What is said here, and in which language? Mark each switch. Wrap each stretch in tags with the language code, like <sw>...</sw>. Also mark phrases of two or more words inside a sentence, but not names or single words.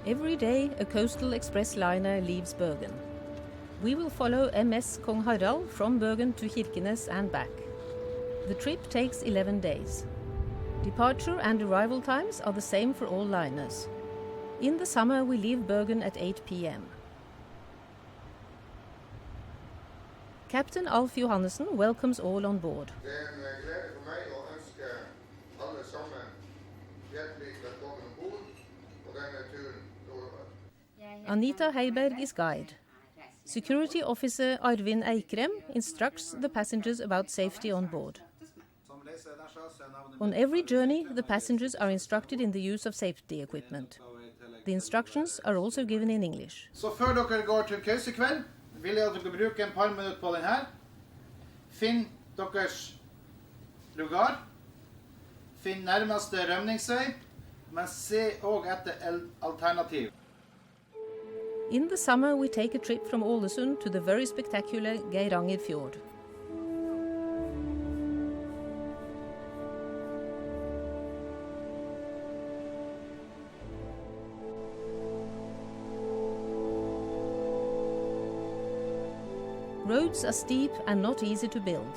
<en>Every day a coastal express liner leaves Bergen. We will follow MS Kong Harald from Bergen to Kirkenes and back. The trip takes 11 days. Departure and arrival times are the same for all liners. In the summer we leave Bergen at 8 p.m. Captain Alf Johannessen welcomes all on board.</en> <no>Det er en glede for meg å ønske alle sammen hjertelig velkommen ombord på denne turen nordover.</no> <en>Anita Heiberg is guide. Security officer Arvin Eikrem instructs the passengers about safety on board. On every journey, the passengers are instructed in the use of safety equipment. The instructions are also given in English.</en> <no>Så før dere går til kausekveld, vil jeg at dere bruker en par minutter på den her. Finn deres lugar. Finn nærmeste rømningsvei, men se også etter alternativ.</no> <en>In the summer we take a trip from Ålesund to the very spectacular Geiranger Fjord. Roads are steep and not easy to build.</en>